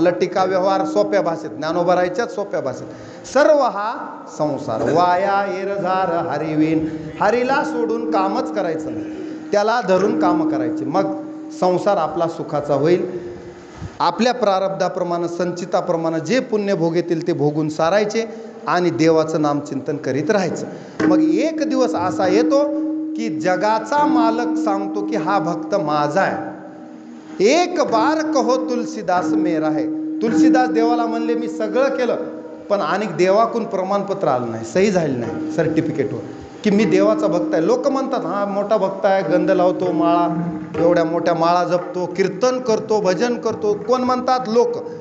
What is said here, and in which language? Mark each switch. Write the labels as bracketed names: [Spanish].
[Marathi] लटिका व्यवहार सोप्या भाषेत, ज्ञानोबरायच्याच सोप्या भाषेत. सर्व हा संसार वाया एरझार हरिवीन, हरीला सोडून कामच करायचं नाही, त्याला धरून कामं करायची, मग संसार आपला सुखाचा होईल. आपल्या प्रारब्धाप्रमाणे संचिताप्रमाणे जे पुण्य भोगेतील ते भोगून सारायचे आणि देवाचं नामचिंतन करीत राहायचं. मग एक दिवस असा येतो की जगाचा मालक सांगतो की हा भक्त माझा आहे. [Hindi] एक बार कहो तुलसीदास मेरा है. [Marathi] तुलसीदास देवाला म्हणले मी सगळं केलं, पण अनेक देवाकून प्रमाणपत्र आलं नाही, सही झाली नाही सर्टिफिकेटवर की मी देवाचा भक्त आहे. लोक म्हणतात हा मोठा भक्त आहे, गंध लावतो, माळा एवढ्या मोठ्या माळा जपतो, कीर्तन करतो, भजन करतो, कोण म्हणतात लोक.